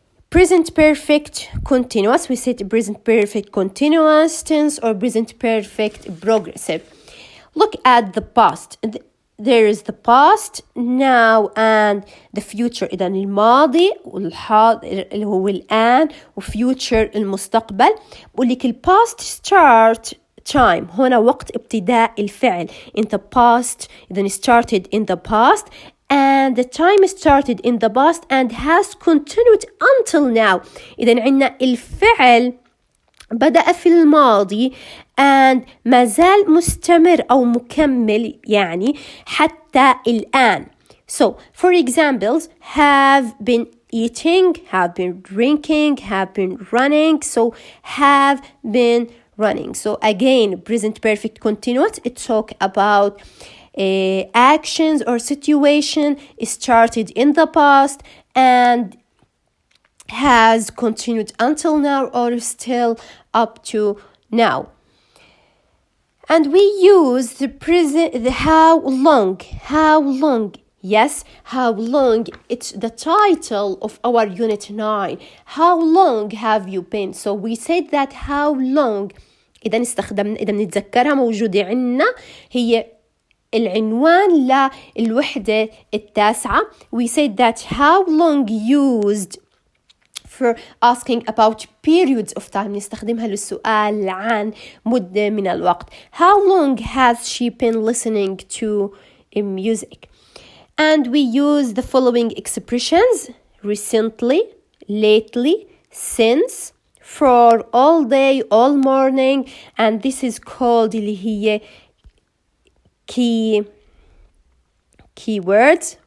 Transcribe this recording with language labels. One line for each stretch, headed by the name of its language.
English: Present perfect continuous. We said present perfect continuous tense or present perfect progressive. Look at the past. There is the past, now and the future.
Arabic: إذا الماضي والحاضر اللي هو الآن وfuture المستقبل. بقول لك ال
English: past start time.
Arabic: هنا وقت ابتداء الفعل.
English: In the past. إذا started in the past. And the time started in the past and has continued until now.
Arabic: إذا عندنا الفعل بدأ في الماضي and ما زال مستمر أو مكمل يعني حتى الآن.
English: So, for examples, have been eating, have been drinking, have been running. So, have been running. So, again, present perfect continuous. It talk about actions or situation started in the past and has continued until now or still up to now. And we use the present, the how long. Yes, how long. It's the title of our unit 9. How long have you been? So we said that how long.
Arabic: إذا بنتذكرها موجودة عنا هي العنوان للوحدة التاسعة.
English: We said that how long used for asking about periods of time.
Arabic: نستخدمها للسؤال عن مدة من الوقت.
English: How long has she been listening to music? And we use the following expressions: recently, lately, since, for, all day, all morning. And this is called
Arabic: اللي هي
English: keywords.